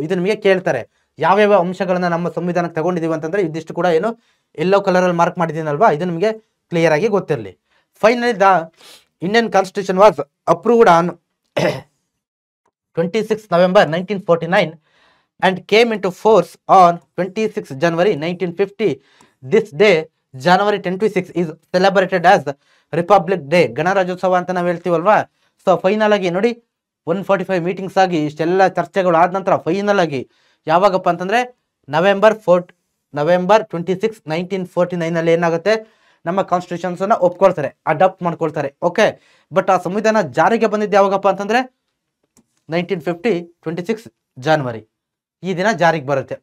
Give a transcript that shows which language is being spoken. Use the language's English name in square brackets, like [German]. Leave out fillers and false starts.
[Kannada] ಇದು ನಿಮಗೆ ಕೇಳ್ತಾರೆ ಯಾವ್ಯಾವ ಅಂಶಗಳನ್ನ ನಮ್ಮ ಸಂವಿಧಾನಕ್ಕೆ ತಗೊಂಡಿದೀವಿ ಅಂತಂದ್ರೆ ಇದಿಷ್ಟು ಕೂಡ ಏನು ಯೆಲ್ಲೋ ಕಲರ್ ಅಲ್ಲಿ ಮಾರ್ಕ್ ಮಾಡಿದ್ದೀನಲ್ವಾ, ಇದು ನಿಮಗೆ ಕ್ಲಿಯರ್ ಆಗಿ ಗೊತ್ತಿರಲಿ. [English] Finally the Indian constitution was approved on 26 November 1949 and came into force on 26 January 1950. This day, January 26, is celebrated as Republic Day. [Kannada] ಗಣರಾಜ್ಯೋತ್ಸವ ಅಂತ ನಾವು ಹೇಳ್ತೀವಲ್ವಾ. ಸೊ ಫೈನಲ್ ಆಗಿ ನೋಡಿ 145 ಮೀಟಿಂಗ್ಸ್ ಆಗಿ ಇಷ್ಟೆಲ್ಲ ಚರ್ಚೆಗಳು ಆದ ನಂತರ ಫೈನಲ್ ಆಗಿ ಯಾವಾಗಪ್ಪ ಅಂತಂದ್ರೆ ನವೆಂಬರ್ 26, 1949 ಅಲ್ಲಿ ಏನಾಗುತ್ತೆ, ನಮ್ಮ ಕಾನ್ಸ್ಟಿಟ್ಯೂಷನ್ಸ್ ಅನ್ನ ಒಪ್ಕೊಳ್ತಾರೆ, ಅಡಾಪ್ಟ್ ಮಾಡ್ಕೊಳ್ತಾರೆ. ಓಕೆ, ಬಟ್ ಆ ಸಂವಿಧಾನ ಜಾರಿಗೆ ಬಂದಿದ್ದು ಯಾವಾಗಪ್ಪ ಅಂತಂದ್ರೆ 1950 26 January ಈ ದಿನ ಜಾರಿಗೆ ಬರುತ್ತೆ.